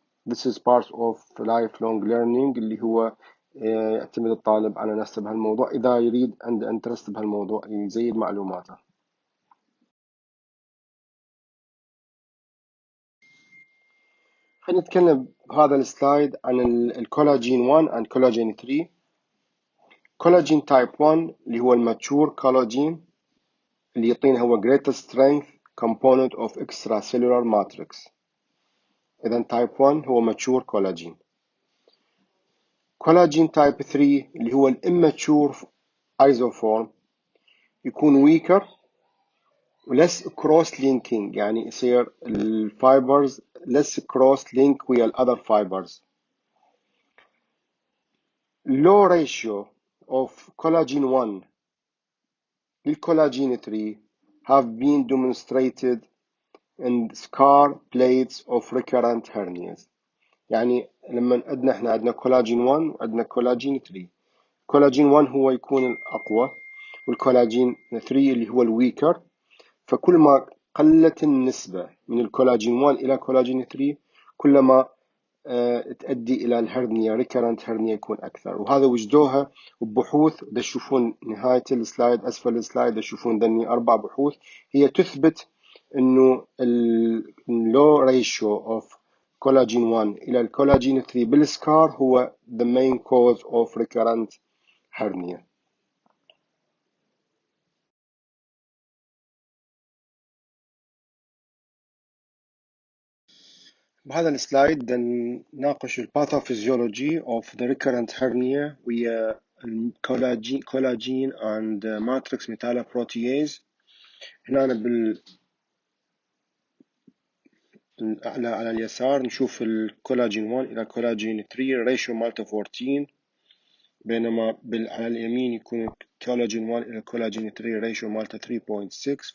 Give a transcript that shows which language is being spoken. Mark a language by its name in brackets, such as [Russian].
[English] This is part of lifelong learning [Arabic] اللي هو يعتمد الطالب على نفسه بهالموضوع إذا يريد عنده انترست بهالموضوع يزيد معلوماته. خلينا نتكلم بهذا السلايد عن الكولاجين 1 [English] and collagen 3. collagen type 1 [Arabic] اللي هو الماتشور كولاجين اللي يعطينا هو [English] greater strength component of extracellular matrix. إذا type 1 هو mature collagen. collagen type 3 [Arabic] اللي هو [English] immature isoform يكون weaker less cross linking [Arabic] يعني يصير الفايبرز [English] less cross link ويا other fibers. low ratio of collagen 1 للcollagen 3 have been demonstrated in scar plates of recurrent hernias. [Arabic] يعني لما احنا عندنا كولاجين 1 وعندنا كولاجين 3. كولاجين 1 هو يكون الأقوى والكولاجين 3 اللي هو الويكر. فكل ما قلت النسبة من الكولاجين 1 إلى كولاجين 3 كلما تؤدي إلى الهرنيا recurrent هرنيا يكون أكثر. وهذا وجدوها ببحوث تشوفون نهاية السلايد أسفل السلايد تشوفون ذني 4 بحوث هي تثبت إنه [English] low ratio of [Arabic] كولاجين 1 إلى الكولاجين 3 بالسكار هو [English] the main cause of recurrent hernia. [Arabic] بهذا السلايد نناقش الباثوفيزيولوجي [English] of the recurrent hernia [Arabic] ويا الكولاجين [English] and matrix metalloprotease. [Arabic] هنا على اليسار نشوف الكولاجين 1 إلى الكولاجين 3 ريشيو مالته 14، بينما على اليمين يكون الكولاجين 1 إلى الكولاجين 3 ريشيو مالته 3.6.